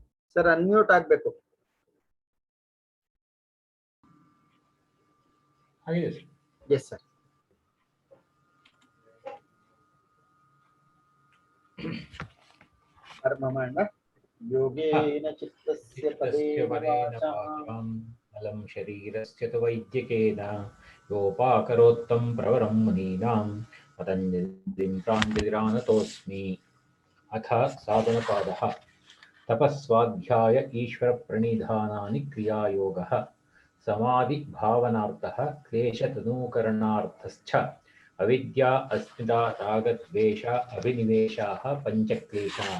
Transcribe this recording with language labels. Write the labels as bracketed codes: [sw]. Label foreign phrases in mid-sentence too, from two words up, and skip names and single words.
[en] sir unmute ಆಗಬೇಕು. yes sir. [sa] ಕರ್ಮಮಂಡ ಯೋಗೇನ ಚಿತ್ತಸ್ಯ ಪದೇನ ವಾಚಾಂ ಅಲಂ ಶರೀರಸ್ಯ ತು ವೈದ್ಯಕೇನ ಯೋಪಾಕರೋತ್ತಂ ಪ್ರವರಂ ಮುನೀನಾಂ ಪತಂಜಲಿಂ ಪ್ರಾಂಜಲಿರಾನತೋಸ್ಮಿ. ಅಥ ಸಾಧನಪಾದಃ ತಪಸ್ವಾಧ್ಯಾಯ ಈಶ್ವರ ಪ್ರಣಿಧಾನಾನಿ ಕ್ರಿಯಾಯೋಗಃ ಸಮಾಧಿ ಭಾವನಾರ್ಥಃ ಕ್ಲೇಶತನೂಕರಣಾರ್ಥಶ್ಚ ಅವಿದ್ಯಾ ಅಸ್ಮಿತಾ ರಾಗದ್ವೇಷ ಅಭಿನಿವೇಶಾಃ ಪಂಚಕ್ಲೇಶಾಃ.